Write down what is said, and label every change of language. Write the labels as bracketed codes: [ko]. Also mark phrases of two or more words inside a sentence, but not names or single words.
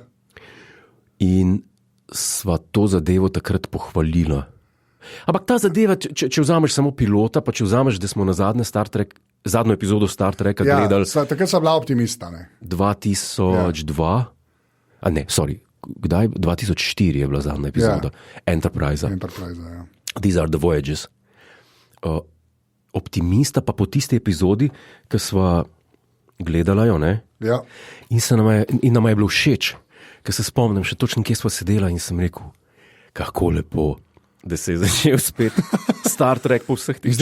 [sl] In sva to zadevo takrat pohvalila. Ampak ta zadeva, če vzameš samo pilota, pa če vzameš, da smo na zadnjo epizodo Star Treka gledali. Takrat sva bila optimista. Ne? 2002, kdaj? 2004 je bila zadnja epizoda. [en] Enterprise. These are the voyages. [sl] Optimista pa po tisti epizodi, ki sva gledala jo, ne? Ja. In nama je bilo všeč. Ker se spomnim, še točno kje sva sedela in sem rekel, kako lepo, da se je začel spet Star Trek po vseh tih časih.